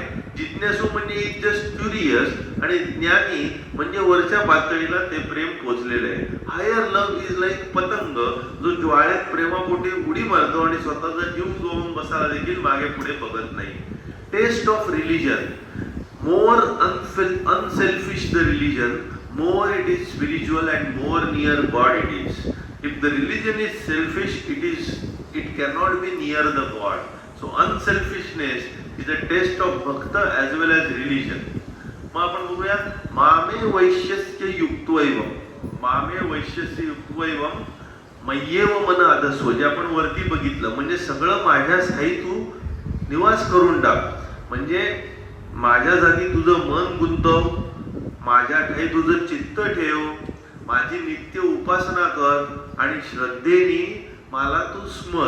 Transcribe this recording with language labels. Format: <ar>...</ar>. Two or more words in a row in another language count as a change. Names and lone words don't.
<mr>जिज्ञासू म्हणजे</mr> <en>is just curious</en> <mr>आणि ज्ञानी म्हणजे वरच्या पातळीला ते प्रेम पोचलेलं आहे.</mr> <en>higher love is like</en> <mr>पतंग, जो ज्वाळ्यात प्रेमापोटी उडी मारतो आणि स्वतःचा जीव गमावून बसायला देखील मागे पुढे बघत नाही.</mr> <en>test of religion: more unselfish the religion, more it is spiritual and more near God it is. If the religion is selfish, it cannot be near the God. So unselfishness is a test of bhakta as well as religion.</en> <mr>मग आपण बघूया</mr> <sa>मामे वैश्यस्य युक्त्वैवम. मामे वैश्यस्य युक्त्वैवम मय्येव मन आधस्व,</sa> <mr>जे आपण वरती बघितलं, म्हणजे सगळं माझ्या स्थायी तू निवास करून टाक. म्हणजे माझ्या जागी तुझं मन गुंतव, माझ्या ठाई तुझं चित्त ठेव, माझी नित्य उपासना कर आणि श्रद्धेने मला तू स्मर.</mr>